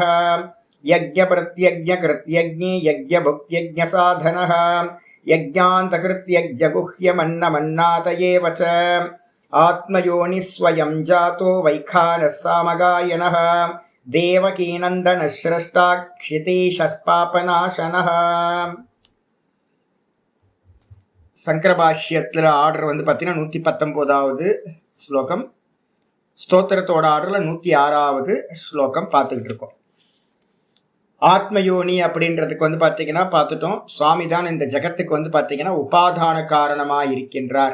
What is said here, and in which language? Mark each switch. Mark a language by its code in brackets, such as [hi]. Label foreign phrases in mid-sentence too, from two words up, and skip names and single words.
[sa] यज्ञप्रत्यज्ञकृत्यज्ञे यज्ञभुक्यज्ञसाधनः. यज्ञान्तकृत्यज्ञगुह्यमन्नमन्नात एव च. आत्मयोनिः स्वयं जातो वैखानः सामगायनः. देवकीनन्दनः स्रष्टा क्षितीशस्पापनाशनः. [ta] சங்கரபாஷ்யத்தில் ஆர்டர் பார்த்தீங்கன்னா 119வது ஸ்லோகம். ஸ்தோத்திரத்தோட ஆர்டரில் 106வது ஸ்லோகம் பார்த்துக்கிட்டு இருக்கோம். ஆத்மயோனி அப்படின்றதுக்கு பார்த்தீங்கன்னா பார்த்துட்டோம், சுவாமி தான் இந்த ஜகத்துக்கு பார்த்தீங்கன்னா உபாதான காரணமாக இருக்கின்றார்.